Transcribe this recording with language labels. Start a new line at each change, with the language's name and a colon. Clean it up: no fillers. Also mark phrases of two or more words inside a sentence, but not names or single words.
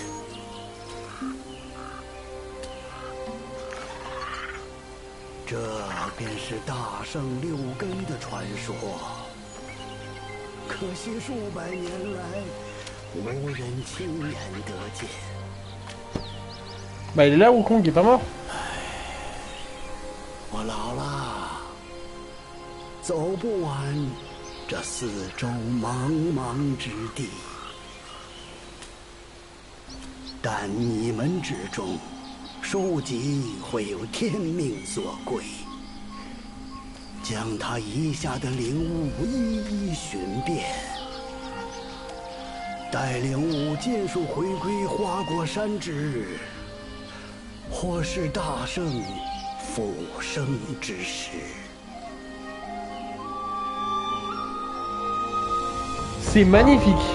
Chinese: 这便是大圣6根的传说。可惜数百年来，无人亲眼得见。
French: Bah il est là, Wukong, il est pas mort.
Chinese: 我老了，走不完这四周茫茫之地。但你们之中，书籍会有天命所归，将他遗下的灵物一一寻遍，待灵物尽数回归花果山之日，或是大圣复生之时。
French: C'est magnifique.